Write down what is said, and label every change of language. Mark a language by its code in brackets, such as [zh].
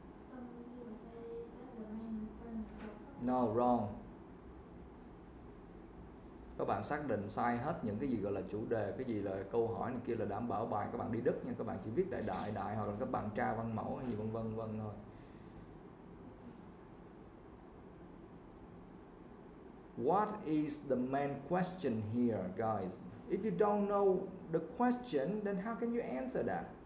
[en] Some people say that the main point of No, wrong. [vi] Các bạn xác định sai hết những cái gì gọi là chủ đề, cái gì là câu hỏi này kia là đảm bảo bài các bạn đi đứt nha. Các bạn chỉ viết đại hoặc là các bạn tra văn mẫu hay gì vân vân thôi. [en] What is the main question here, guys? If you don't know the question, then how can you answer that?